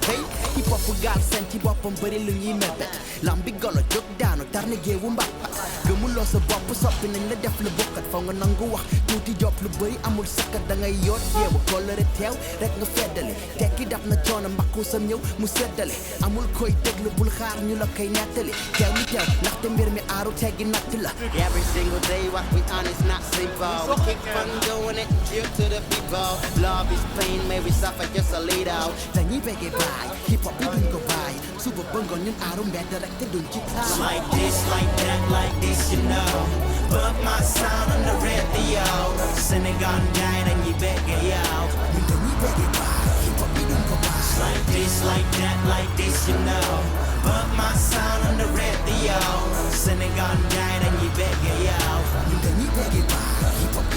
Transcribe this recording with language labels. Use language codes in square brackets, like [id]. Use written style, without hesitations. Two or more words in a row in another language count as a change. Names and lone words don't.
[wo] pay hip hop gaal seen ci boppam bëri lu ñuy mebet lambi golo jóg daanu tar ne géewu mbappat gëmuloo sa bopp soppi nañ la def lu bokkat faw nga nangu wax tuuti job lu bëri amul sakkat da ngay yoot yeewu kollëre teew rek nga feddali tekki daf na coono mbakku sam ñëw mu seddale amul koy déglu bul xaar ñu la koy nettali teew mi teew ndaxte mbir mi aaru teggi natt la [en] every single day what we on is not simple we keep on doing it due to the people love is pain may we suffer just a little [wo] dañuy béggee baay hip hop bi duñ ko baay suba bëngoon ñun aaru mbedd rek te duñ ci taal [en] like this like that like this you know but my sound on the radio Senegal guy [wo] dañuy béggee yow ñun dañuy béggee baay hip hop bi duñ ko baay [en] like this like that like this you know but my sound on the radio Senegal guy [wo] dañuy béggee yow ñun dañuy béggee baay